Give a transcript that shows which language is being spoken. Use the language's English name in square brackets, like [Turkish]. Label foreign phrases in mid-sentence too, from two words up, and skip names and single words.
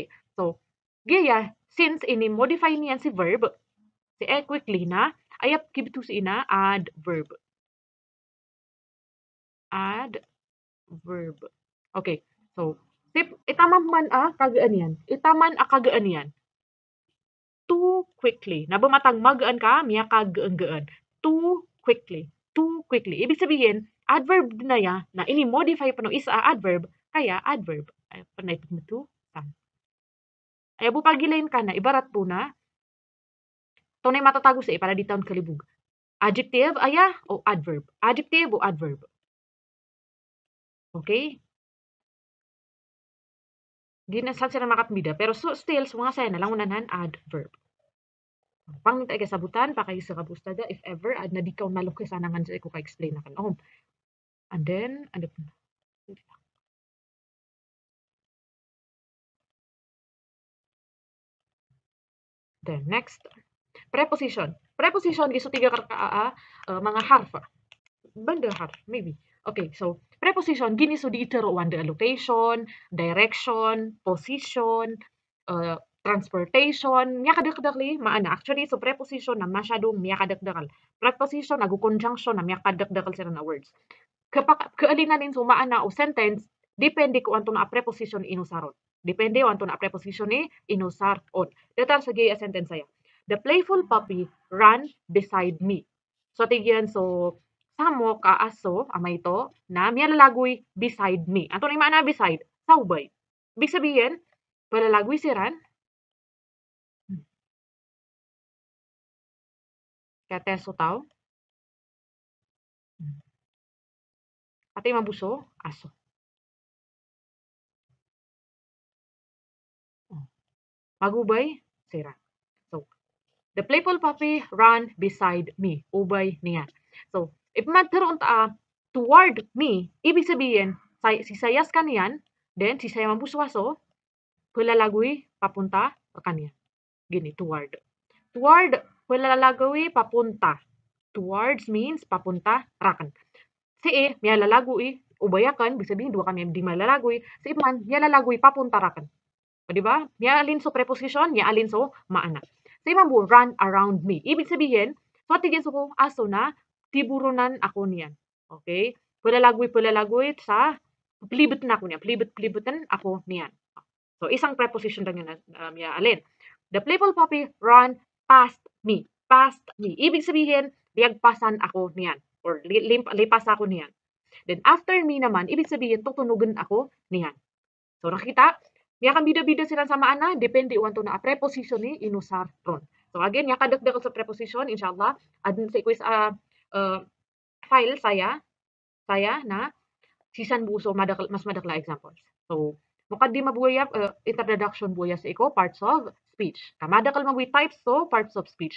[Maranao] So, gaya, since ini-modify niyan si verb, si quickly na, ayap kibitu si ina, adverb. Adverb. Okay. So, itaman man kagaan yan. Itaman kagaan yan. [English] Too quickly. [Maranao] Nabumatang magaan ka, miya kagaan-gaan. [English] Too quickly. Too quickly. [Filipino] Ibig sabihin, [Maranao] adverb na ya, na ini-modify pa no isa adverb, kaya adverb. Ay, panay mo to, tan. Ay, bupagilayin ka na, ibarat po na, tunay matatago sa para di taon kalibug. Adjective, aya, o adverb. Adjective o adverb. Okay? Ginasan sila makatbida, pero so still, mga saya na lang unanan adverb. Pang minta sabutan, pakay sa kabustada, [English] if ever, [Maranao] ad na di ka nalok sa nangan sa ko ka-explain na kan. Oh. [English] And then, ano po? Then, next. Preposition. Preposition, [Maranao] giso tiga mga harf. [English] Banda harf, maybe. Okay, so, preposition, gini so di itero one the location, direction, position, transportation, [Maranao] miya kadakdakli maana. Actually, so preposition na masyadong miya kadakdakal. Preposition agu conjunction na miya kadakdakal sila na words. Kaalinanin so maana o sentence, depende kung anto na preposition inusaron. Depende kung anto na preposition ni inusaron. Datar sa gaya sentence saya. [English] The playful puppy ran beside me. [Maranao] So tigyan so samo ka aso amay ito na miya lalagoy [English] beside me. [Maranao] Anto na yung maana beside? Saubay. [Filipino] Ibig sabihin, [Maranao] palalagoy si Ran. Kaya teso tao. Pati mabuso, aso. Magubay, si Ran. So, [English] the playful puppy ran beside me. [Maranao] Ubay niya. So, if magkaroon [English] toward me, [Filipino] ibig sabihin, [Maranao] si sayas kaniyan, then si saya mabuso aso, palalagoy [Filipino] papunta sa kanya. [Maranao] Gini, toward. Toward, palalagoy papunta. [English] Towards means papunta, [Maranao] rakan. Si E, miya lalagoy, ubayakan, [Filipino] ibig sabihin, [Maranao] dua kami di malalagoy. Si Iman, miya lalagoy papunta rakan. O, diba? Miya alin so preposition, miya alin so maana. Si Iman bu, [English] run around me. [Filipino] Ibig sabihin, [Maranao] so tigin so ko aso na, tiburunan ako niyan. Okay? Palalagoy sa, plibot na ako niya. Plibotan ako niyan. So, [Filipino] isang preposition lang yun na [Maranao] miya alin. [English] The playful puppy run past me. Past me. [Filipino] Ibig sabihin, [Maranao] liagpasan ako niyan. Or lipas ako niyan. Then, [English] after me [Maranao] naman, [Filipino] ibig sabihin, [Maranao] tutunugan ako niyan. So, nakita? Miya kang bida-bida sila sa maana, depende uwan to na preposition ni inusar ron. So, again, miya kadagdag sa preposition, inshallah, adun sa [English] quiz file [Maranao] saya na sisan buso mas madakla examples. So, mukad di mabuya introduction buya sa iko [English] parts of speech. [Maranao] Kamadakal mabuy types so [English] parts of speech.